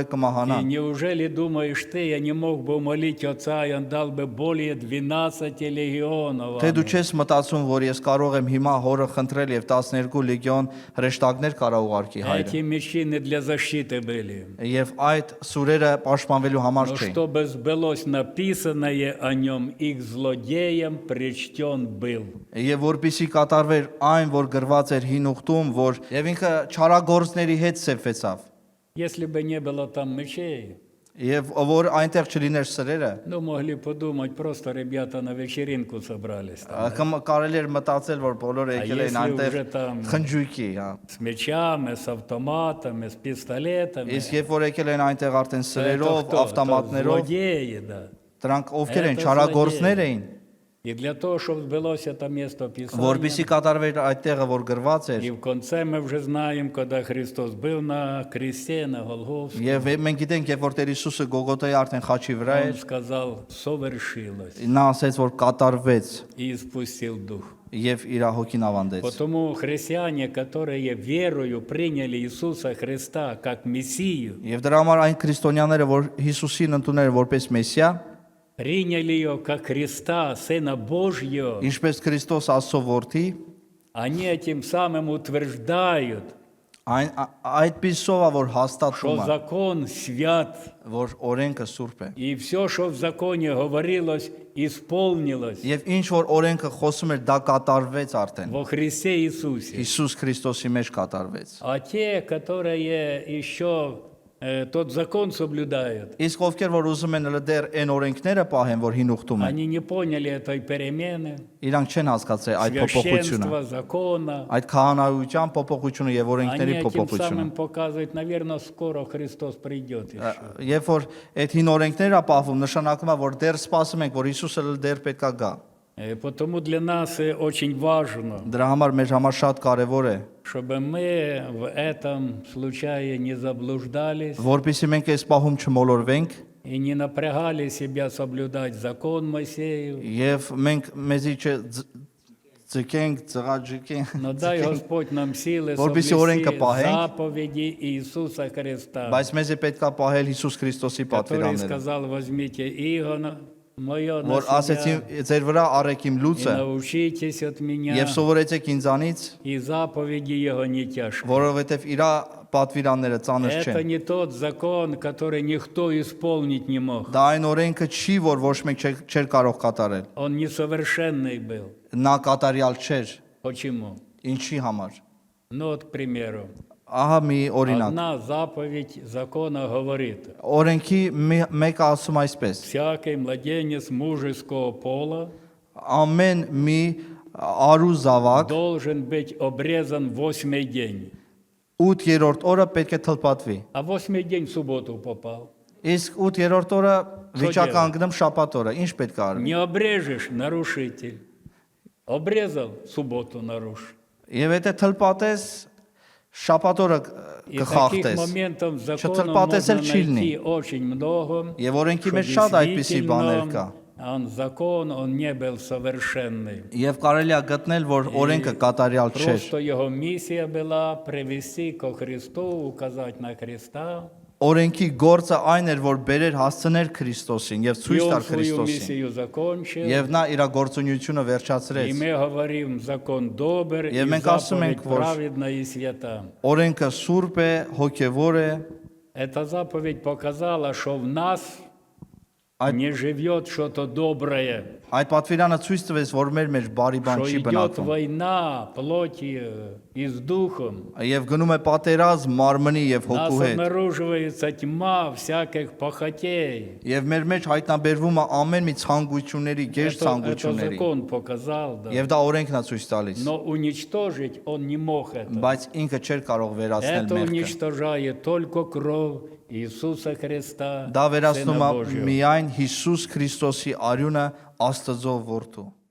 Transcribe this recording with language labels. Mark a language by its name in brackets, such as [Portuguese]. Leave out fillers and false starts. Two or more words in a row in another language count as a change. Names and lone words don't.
[Russian] И [Armenian] կմահանան։ [Russian] неужели думаешь ты, я не мог бы умолить Отца, и Он дал бы более 12 легионов? [Armenian] Թե դու չես մտածում, որ ես կարող եմ հիմա հորը խնդրել եւ 12 լեգիոն հրեշտակներ կարա ուղարկի [Russian] Эти [Armenian] հայրը։ [Russian] мечи не для защиты были. [Armenian] Եվ այդ սուրերը պաշտպանվելու համար [Russian] Но [Armenian] չէին։ [Russian] чтобы сбылось написанное о нем, их злодеям причтен был. [Armenian] Եվ որպիսի կատարվեր այն, որ գրված էր հին ուխտում, որ եւ ինքը չարագործների հետ սեփվեցավ։ [Russian] Если бы не было там мечей, [Armenian] Եվ որ այնտեղ չլիներ սրերը, [Russian] ну, могли подумать, просто ребята на вечеринку собрались. Там, [Armenian] կարելի էր մտածել, որ բոլորը եկել են [Russian] если [Armenian] այնտեղ [Russian] уже там [Armenian] խնջույքի, հա։ [Russian] с мечами, с автоматами, с пистолетами. [Armenian] Իսկ երբ որ եկել են այնտեղ արդեն [Russian] Это [Armenian] սրերով, [Russian] кто? Это [Armenian] ավտոմատներով, [Russian] злодеи, да. [Armenian] դրանք ովքեր են, [Russian] Это [Armenian] չարագործներ [Russian] злодеи. [Armenian] էին, [Russian] И для того, чтобы сбылось это место [Armenian] որպիսի [Russian] Писания, [Armenian] կատարվեր այդտեղը, որ գրված էր։ [Russian] и в конце мы уже знаем, когда Христос был на кресте, на Голгофе, [Armenian] Եվ մենք գիտենք, երբ որ Տեր Հիսուսը Գողգոթայի արդեն խաչի վրա [Russian] Он [Armenian] էր, [Russian] сказал, совершилось, [Armenian] նա ասեց, որ կատարվեց [Russian] и испустил Дух. [Armenian] եւ իր հոգին ավանդեց։ [Russian] Потому христиане, которые верою приняли Иисуса Христа как Мессию, [Armenian] Եվ дրա համար այն քրիստոնյաները, որ Հիսուսին ընդունել որպես Մեսիա, [Russian] приняли ее как Христа, Сына Божьего, [Armenian] ինչպես Քրիստոս Աստծո որդի, [Russian] они этим самым утверждают, [Armenian] այդպիսով է, որ [Russian] что [Armenian] հաստատում է, [Russian] закон свят, [Armenian] որ օրենքը սուրբ է։ [Russian] и все, что в законе говорилось, исполнилось [Armenian] Եվ ինչ որ օրենքը խոսում էր, դա կատարվեց արդեն։ [Russian] во Христе Иисусе. [Armenian] Հիսուս Քրիստոսի մեջ կատարվեց։ [Russian] А те, которые еще тот закон соблюдают, [Armenian] Իսկ ովքեր որ ուզում են դեռ այն օրենքները պահեն, որ հին ուխտում են, [Russian] они не поняли этой перемены, [Armenian] իրանք չեն հասկացել այդ փոփոխությունը, [Russian] священства, закона. [Armenian] այդ քահանայության փոփոխությունը եւ [Russian] Они [Armenian] օրենքների [Russian] этим [Armenian] փոփոխությունը։ [Russian] самым показывают, наверное, скоро Христос придет еще. [Armenian] Երբ որ այդ հին օրենքները պահվում, նշանակում է, որ դեռ սպասում ենք, որ Հիսուսը դեռ պետքա գա։ [Russian] Потому для нас очень важно, [Armenian] Դրա համար մեր համար շատ կարևոր է, [Russian] чтобы мы в этом случае не заблуждались [Armenian] որpեսզի մենք այս պահում չմոլորվենք [Russian] и не напрягали себя соблюдать закон Моисеев. [Armenian] եւ մենք մեզի չձգենք, ծղաջիկենք, [Russian] Но дай Господь нам силы [Armenian] Որպեսզի օրենքը [Russian] соблюсти [Armenian] պահենք, [Russian] заповеди Иисуса Христа, [Armenian] բայց մեզ է պետքա պահել Հիսուս Քրիստոսի [Russian] который [Armenian] պատվիրանները, [Russian] сказал, возьмите иго мое на [Armenian] որ ասեցի [Russian] себя [Armenian] ձեր вրա առեք իմ [Russian] и [Armenian] լույսը [Russian] научитесь от меня, [Armenian] եւ սովորեցեք ինձանից, [Russian] и заповеди Его не тяжкие. [Armenian] որովհետեւ իր պատվիրանները ծանր [Russian] Это [Armenian] չեն։ [Russian] не тот закон, который никто исполнить не мог. [Armenian] Դա այն օրենքը չի, որ ոչ մեկ չէր կարող կատարել։ [Russian] Он несовершенный был. [Armenian] Նա կատարյալ չէր, [Russian] Почему? [Armenian] ինչի համար։ [Russian] Ну вот, к примеру, [Armenian] Ահա մի օրինակ։ [Russian] Одна заповедь закона говорит: [Armenian] Օրենքի մեկը ասում այսպես. [Russian] всякий младенец мужеского пола [Armenian] Ամեն մի արու զավակ [Russian] должен быть обрезан в 8-й день. [Armenian] 8-րդ օրը պետք է թլպատվի։ [Russian] А 8-й день в субботу попал. [Armenian] Իսկ 8-րդ օրը վիճակը անգնում շաբաթ օրը, ինչ պետք է արվի։ [Russian] Не обрежешь — нарушитель. Обрезал — субботу нарушь. [Armenian] Եվ եթե թլպատես շաբաթ օրը [Russian] И таких [Armenian] կխախտես։ [Russian] моментов в законе [Armenian] Չթլպատես [Russian] можно [Armenian] էլ չի լինի։ [Russian] найти очень много. [Armenian] Եվ օրենքի [Russian] что [Armenian] մեջ շատ այդպիսի բաներ կա։ [Russian] действительно закон, он не был совершенный. [Armenian] Եվ կարելի է գտնել, որ օրենքը կատարյալ չէր։ [Russian] Просто его миссия была привести ко Христу, указать на Христа. [Armenian] Օրենքի գործը այն էր, որ բերեր հասցներ Քրիստոսին եւ [Russian] И [Armenian] ցույց [Russian] он [Armenian] տար [Russian] свою [Armenian] Քրիստոսին։ [Russian] миссию закончил. [Armenian] Եվ նա իր գործունեությունը [Russian] И [Armenian] վերջացրեց։ [Russian] мы говорим: закон добр, и [Armenian] մենք ասում [Russian] заповедь [Armenian] ենք, որ [Russian] праведна и свята. [Armenian] Օրենքը սուրբ է, հոգևոր է, [Russian] Эта заповедь показала, что в нас Ай- не живет что-то доброе, [Armenian] այդ պատվիրանը ցույց տվեց, որ մեր մեջ բարի բան [Russian] что [Armenian] չի [Russian] идет [Armenian] բնակվում։ [Russian] война плоти и с духом. [Armenian] Եվ գնում է պատերազմ մարմնի եւ [Russian] У нас [Armenian] հոգու հետ։ [Russian] обнаруживается тьма всяких похотей. [Armenian] Եվ մեր մեջ հայտնաբերվում է ամեն մի ցանկությունների, գեր [Russian] Это [Armenian] ցանկությունների։ [Russian] закон показал, да. [Armenian] Եվ դա օրենքն է ցույց տալիս։ [Russian] Но уничтожить он не мог это. [Armenian] Բայց ինքը չէր կարող վերացնել [Russian] Это [Armenian] մեղքը։ [Russian] уничтожает только кровь Иисуса Христа, [Armenian] Դա վերացնում [Russian] Сына [Armenian] է [Russian] Божьего. [Armenian] միայն Հիսուս Քրիստոսի արյունը Աստծո որդու։